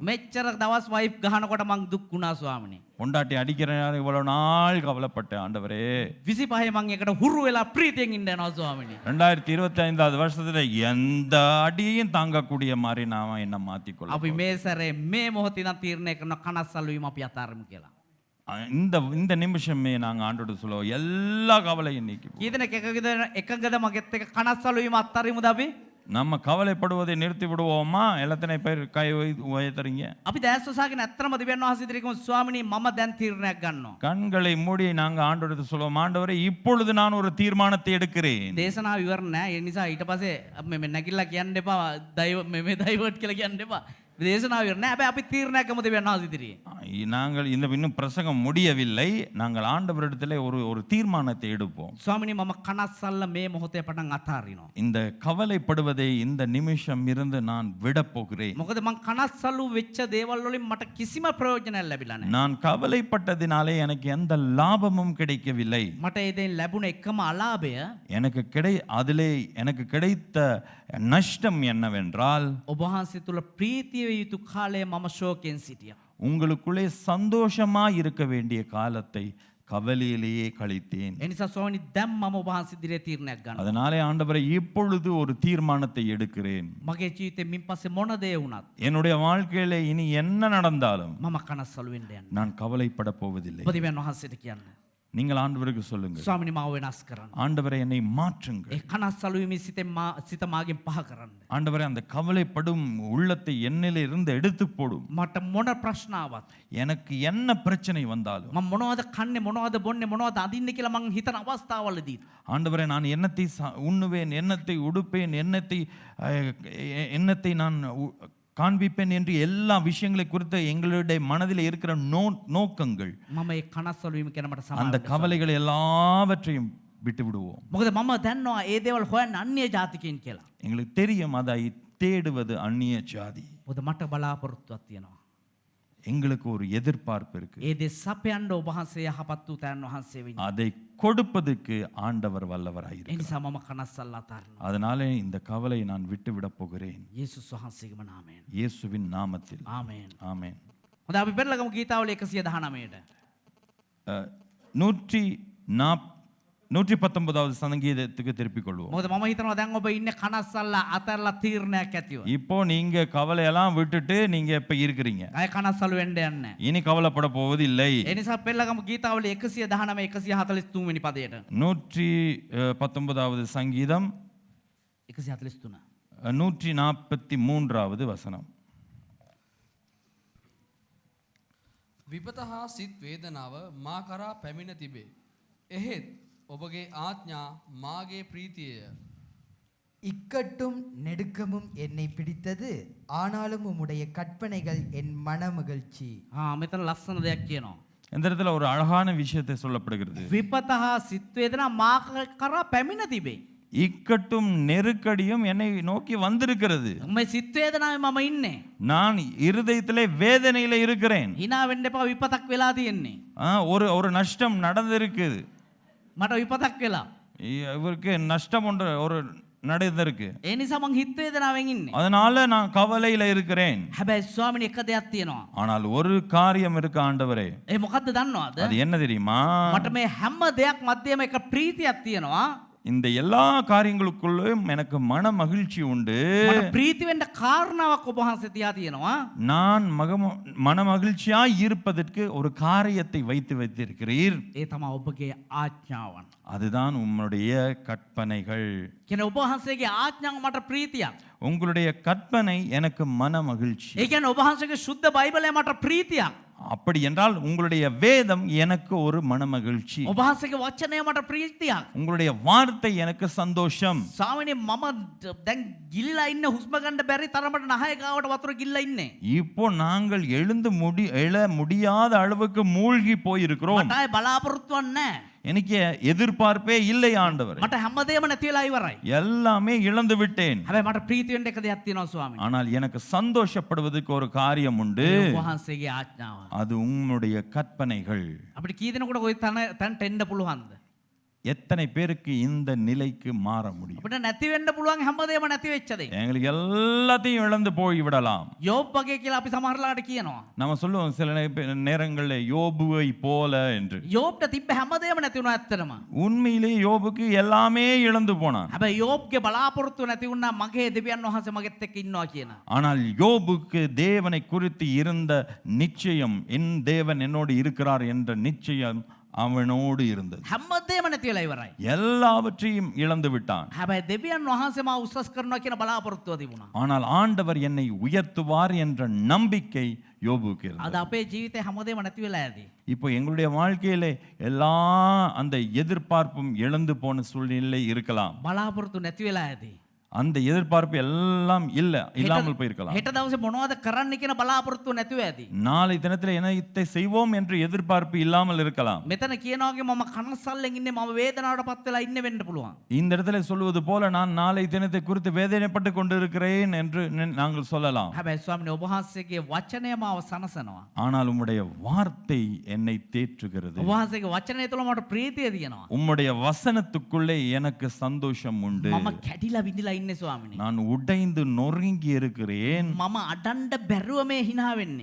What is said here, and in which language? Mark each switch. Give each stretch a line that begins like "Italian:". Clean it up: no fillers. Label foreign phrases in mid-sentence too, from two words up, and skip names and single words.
Sinhala: මෙච්චර දවස් වයිෆ් ගහනකොට මං දුක් වුණා ස්වාමිනේ.
Tamil: பொண்டாட்டி அடிக்கிற இவ்வளவு நாள் கவலைப்பட்டேன். ஆண்டவரே
Sinhala: 25 මං එකට හුරු වෙලා ප්‍රීතියෙන් ඉන්න යනවා ස්වාමිනේ.
Tamil: 2025வது வருஷத்துல எந்த அடியையும் தாங்கக்கூடிய மாதிரி நாம என்ன மாத்திக்கொள்ள
Sinhala: අපි මේ සැරේ මේ මොහොතේ ඉඳන් තීරණය කරන කනස්සලුවීම අපි අතාරමු කියලා.
Tamil: இந்த நிமிஷமே நாங்க ஆண்டோட சொல்லுவோம் எல்லா கவலையும் நீக்கி
Sinhala: කී දෙනෙක් එකගද මගෙත් එක කනස්සලුවීම අත්හරිමුද අපි?
Tamil: நம்ம கவலைப்படுவதை நிறுத்தி விடுவோமா? எத்தனை பேர் கை உயர்த்துறீங்க?
Sinhala: අපි දැස් වසාගෙන ඇත්තම දෙවියන් වහන්සේ ඉදිරියේ ස්වාමිනේ මම දැන් තීරණයක් ගන්නවා.
Tamil: கண்களை மூடி நாங்க ஆண்டவரிடம் சொல்லுவோம், ஆண்டவரே இப்பொழுது நான் ஒரு தீர்மானத்தை எடுக்கிறேன்.
Sinhala: දේශනාව ඉවර නෑ. ඒ නිසා ඊට පස්සේ මේ නැගිලා කියන්න එපා. මේ දෛවට් කියලා කියන්න එපා. දේශනාව ඉවර නෑ. හැබැයි අපි තීරණයක් ගමු දෙවියන් වහන්සේ ඉදිරියේ.
Tamil: நாங்கள் இன்னும் பிரசங்கம் முடியவில்லை. நாங்கள் ஆண்டவரிடத்திலே ஒரு தீர்மானத்தை எடுப்போம்.
Sinhala: ස්වාමිනේ මම කනස්සල්ල මේ මොහොතේ පටන් අතාරිනවා.
Tamil: இந்த கவலைப்படுவதை இந்த நிமிஷம் இருந்து நான் விட போகிறேன்.
Sinhala: මොකද මං කනස්සලු වෙච්ච දේවල් වලින් මට කිසිම ප්‍රයෝජනයක් ලැබිලා නැහැ.
Tamil: நான் கவலைப்பட்டதினாலே எனக்கு எந்த லாபமும் கிடைக்கவில்லை.
Sinhala: මට ඒ දෙයින් ලැබුණ එකම අලාභය
Tamil: அதிலே எனக்கு கிடைத்த நஷ்டம் என்னவென்றால்
Sinhala: ඔබ වහන්සේ තුල ප්‍රීතිය යුතු කාලය මම ශෝකයෙන් සිටියා.
Tamil: உங்களுக்குள்ளே சந்தோஷமா இருக்க வேண்டிய காலத்தை கவலையிலேயே கழித்தேன்.
Sinhala: ඒ නිසා ස්වාමීනි දැන් මම ඔබ වහන්සේ ඉදිරියේ තීරණයක් ගන්නවා.
Tamil: அதனாலே ஆண்டவரே இப்பொழுது ஒரு தீர்மானத்தை எடுக்கிறேன்.
Sinhala: මගේ ජීවිතේ මින් පස්සේ මොන දේ වුණත්
Tamil: என்னுடைய வாழ்க்கையில இனி என்ன நடந்தாலும்
Sinhala: මම කනස්සලු වෙන්න යන්නේ.
Tamil: நான் கவலைப்பட போவதில்லை.
Sinhala: ඔබ දෙවියන් වහන්සේට කියන්න.
Tamil: நீங்கள் ஆண்டவருக்கு சொல்லுங்க,
Sinhala: ස්වාමීනි මාව වෙනස් කරන්න.
Tamil: ஆண்டவரே என்னை மாற்றுங்கள்.
Sinhala: ඒ කනස්සලු වීම සිත මාගෙන් පහ කරන්න.
Tamil: ஆண்டவரே அந்த கவலைப்படும் உள்ளத்தை என்னிலே இருந்து எடுத்து போடும்.
Sinhala: මට මොන ප්‍රශ්න ආවත්
Tamil: எனக்கு என்ன பிரச்சனை வந்தாலும்
Sinhala: මම මොනවද කන්නේ මොනවද බොන්නේ මොනවද අඳින්නේ කියලා මං හිතන අවස්ථාවවලදී
Tamil: ஆண்டவரே நான் என்னத்தை உண்ணுவேன், என்னத்தை உடுப்பேன், என்னத்தை நான் காண்பிப்பேன் என்று எல்லா விஷயங்களை குறித்து எங்களுடைய மனதில் இருக்கிற நோக்கங்கள்,
Sinhala: මම ඒ කනස්සලු වීම කියන මට
Tamil: அந்த
Sinhala: සමාව.
Tamil: கவலைகள் எல்லாவற்றையும் விட்டு விடுவோம்.
Sinhala: මොකද මම දන්නවා ඒ දේවල් හොයන්න අන්‍ය ජාතිකයන් කියලා.
Tamil: எங்களுக்கு தெரியும் அதை தேடுவது அந்நிய ஜாதி.
Sinhala: මොකද මට බලාපොරොත්තුවක් තියෙනවා.
Tamil: எங்களுக்கு ஒரு எதிர்பார்ப்பு இருக்கு.
Sinhala: ඒ දේ සපයන්න ඔබ වහන්සේ යහපත් වූ තැන් වහන්සේ වෙන්නේ.
Tamil: அதை கொடுப்பதற்கு ஆண்டவர்
Sinhala: ඒ
Tamil: வல்லவராயிருக்கிறார்.
Sinhala: නිසා මම කනස්සල්ල අතාරිනවා.
Tamil: அதனாலே இந்த கவலை நான் விட்டு விட போகிறேன்.
Sinhala: යේසුස් වහන්සේගේම නාමයෙන්.
Tamil: இயேசுவின் நாமத்தில்
Sinhala: ආමේන්.
Tamil: ஆமென்.
Sinhala: හොඳ අපි පෙරලගමු ගීතාවලිය 119ට.
Tamil: 119 119வது சங்கீதத்துக்கு திருப்பிக் கொள்வோம்.
Sinhala: මොකද මම හිතනවා දැන් ඔබ ඉන්නේ කනස්සල්ලා අතරලා තීරණයක් ඇතිව.
Tamil: இப்போ நீங்க கவலையெல்லாம் விட்டுட்டு நீங்க இப்ப இருக்கிறீங்க.
Sinhala: අය කනස්සලු වෙන්න යන්නේ.
Tamil: இனி கவலைப்பட போவது இல்லை.
Sinhala: ඒ නිසා පෙළගම ගීතාවලිය 119 143 වෙනි පදයට.
Tamil: 119வது சங்கீதம் 143. 143வது வசனம்.
Sinhala: විපත හා සිත් වේදනාව මා කරා පැමිණ තිබේ. එහෙත් ඔබගේ ආඥා මාගේ ප්‍රීතියය.
Tamil: இக்கட்டும் நெடுக்கமும் என்னை பிடித்தது, ஆனாலும் உம்முடைய கற்பனைகள் என் மனமகிழ்ச்சி.
Sinhala: මෙතන ලස්සන දෙයක් කියනවා.
Tamil: இந்த இடத்துல ஒரு அழகான விஷயத்தை சொல்லப்படுகிறது.
Sinhala: විපත හා සිත් වේදනා මා කරා පැමිණ තිබේ.
Tamil: இக்கட்டும் நெருக்கடியும் என்னை நோக்கி வந்திருக்கிறது.
Sinhala: මේ සිත් වේදනාවේ මම ඉන්නේ.
Tamil: நான் இருதயத்திலே வேதனையில இருக்கிறேன்.
Sinhala: hina වෙන්න එපා විපතක් වෙලා තියෙන්නේ.
Tamil: ஒரு நஷ்டம் நடந்திருக்குது.
Sinhala: මට විපතක් වෙලා.
Tamil: இவருக்கு நஷ்டம் ஒன்று ஒரு நடந்திருக்கு.
Sinhala: ඒ නිසා මං හිත වේදනාවෙන් ඉන්නේ.
Tamil: அதனால நான் கவலையில இருக்கிறேன்.
Sinhala: හැබැයි ස්වාමිනේ එක දෙයක් තියෙනවා.
Tamil: ஆனால் ஒரு காரியம் இருக்கு ஆண்டவரே.
Sinhala: ඒ මොකද්ද දන්නවද?
Tamil: அது என்ன தெரியுமா?
Sinhala: මට මේ හැම දෙයක් මැදේම එක ප්‍රීතියක් තියෙනවා.
Tamil: இந்த எல்லா காரியங்களுக்குள்ளும் எனக்கு மன மகிழ்ச்சி உண்டு.
Sinhala: මට ප්‍රීති වෙන්න කාරණාවක් ඔබ වහන්සේ තියා තියෙනවා.
Tamil: நான் மன மகிழ்ச்சியாய் இருப்பதற்கு ஒரு காரியத்தை வைத்திருக்கிறீர்.
Sinhala: ඒ තමයි ඔබගේ ආඥාවන්.
Tamil: அதுதான் உம்முடைய கற்பனைகள்.
Sinhala: කියන්නේ ඔබ වහන්සේගේ ආඥාව මට ප්‍රීතියක්.
Tamil: உங்களுடைய கற்பனை எனக்கு மன மகிழ்ச்சி.
Sinhala: ඒ කියන්නේ ඔබ වහන්සේගේ සුද්ධ බයිබලය මට ප්‍රීතියක්.
Tamil: அப்படி என்றால் உங்களுடைய வேதம் எனக்கு ஒரு மன மகிழ்ச்சி.
Sinhala: ඔබ වහන්සේගේ වචනය මට ප්‍රීතියක්.
Tamil: உங்களுடைய வார்த்தை எனக்கு சந்தோஷம்.
Sinhala: ස්වාමිනේ මම දැන් ගිලිලා ඉන්න හුස්ම ගන්න බැරි තරමට නහය ගාවට වතුර ගිල්ලා ඉන්නේ.
Tamil: இப்போ நாங்கள் எழ முடியாத அளவுக்கு மூழ்கி போயிருக்கிறோம்.
Sinhala: මට ආයේ බලාපොරොත්තුවක් නැහැ.
Tamil: எனக்கு எதிர்பார்ப்பே இல்லை ஆண்டவரே.
Sinhala: මට හැමදේම නැති වෙලා ඉවරයි.
Tamil: எல்லாமே இழந்து விட்டேன்.
Sinhala: හැබැයි මට ප්‍රීති වෙන්න එක දෙයක් තියෙනවා ස්වාමිනේ.
Tamil: ஆனால் எனக்கு சந்தோஷப்படுவதற்கு ஒரு காரியம் உண்டு.
Sinhala: ඔබ වහන්සේගේ ආඥාව.
Tamil: அது உம்முடைய கற்பனைகள்.
Sinhala: අපිට කී දෙනෙකුට කොයි තැනට එන්න පුළුවන්ද?
Tamil: எத்தனை பேருக்கு இந்த நிலைக்கு மாற முடியும்?
Sinhala: අපිට නැති වෙන්න පුළුවන් හැමදේම නැති වෙච්ච දේ.
Tamil: எங்களுக்கு எல்லாத்தையும் இழந்து போய் விடலாம்.
Sinhala: யோப் වගේ කියලා අපි සමහරලාට කියනවා.
Tamil: நம்ம சொல்லுவோம் சில நேரங்களில் யோபுவை போல என்று.
Sinhala: யோப்ට තිබ්බ හැමදේම නැති වුණා ඇත්තටම.
Tamil: உண்மையிலே யோபுக்கு எல்லாமே இழந்து போனான்.
Sinhala: හැබැයි யோப்ගේ බලාපොරොත්තු නැති වුණා මගේ දෙවියන් වහන්සේ මගෙත් එක්ක ඉන්නවා කියන.
Tamil: ஆனால் யோபுக்கு தேவனை குறித்து இருந்த நிச்சயம், என் தேவன் என்னோடு இருக்கிறார் என்ற நிச்சயம் அவனோடு இருந்தது.
Sinhala: හැමදේම නැති වෙලා ඉවරයි.
Tamil: எல்லாவற்றையும் இழந்து விட்டான்.
Sinhala: හැබැයි දෙවියන් වහන්සේ මාව උසස් කරනවා කියන බලාපොරොත්තුව තිබුණා.
Tamil: ஆனால் ஆண்டவர் என்னை உயர்த்துவார் என்ற நம்பிக்கை யோபுக்கு
Sinhala: අද
Tamil: இருந்தது.
Sinhala: අපේ ජීවිතේ හැමදේම නැති වෙලා ඇති.
Tamil: இப்போ எங்களுடைய வாழ்க்கையிலே எல்லா அந்த எதிர்பார்ப்பும் இழந்து போன சூழ்நிலை இருக்கலாம்.
Sinhala: බලාපොරොත්තු නැති වෙලා ඇති.
Tamil: அந்த எதிர்பார்ப்பு எல்லாம் இல்லாமல் போயிருக்கலாம்.
Sinhala: හෙට දවසේ මොනවද කරන්න කියන බලාපොරොත්තු නැතිව ඇති.
Tamil: நாளை தினத்தில் என்னத்தை செய்வோம் என்று எதிர்பார்ப்பு இல்லாமல் இருக்கலாம்.
Sinhala: මෙතන කියනවා වගේ මම කනස්සල්ලෙන් ඉන්නේ මම වේදනාවටපත් වෙලා ඉන්න වෙන්න පුළුවන්.
Tamil: இந்த இடத்துல சொல்வது போல நான் நாளை தினத்தை குறித்து வேதனைப்பட்டு கொண்டிருக்கிறேன் என்று நாங்கள் சொல்லலாம்.
Sinhala: හැබැයි ස්වාමිනේ ඔබ වහන්සේගේ වචනය මාව සනසනවා.
Tamil: ஆனால் உம்முடைய வார்த்தை என்னை தேற்றுகிறது.
Sinhala: ඔබ වහන්සේගේ වචනය තුළ මට ප්‍රීතිය තියෙනවා.
Tamil: உம்முடைய வசனத்துக்குள்ளே எனக்கு சந்தோஷம் உண்டு.
Sinhala: මම කැඩිලා විඳිලා ඉන්නේ ස්වාමිනේ.
Tamil: நான் உடைந்து நொறுங்கி இருக்கிறேன்.
Sinhala: මම අඩන්න බැරුව මේ hina වෙන්නේ.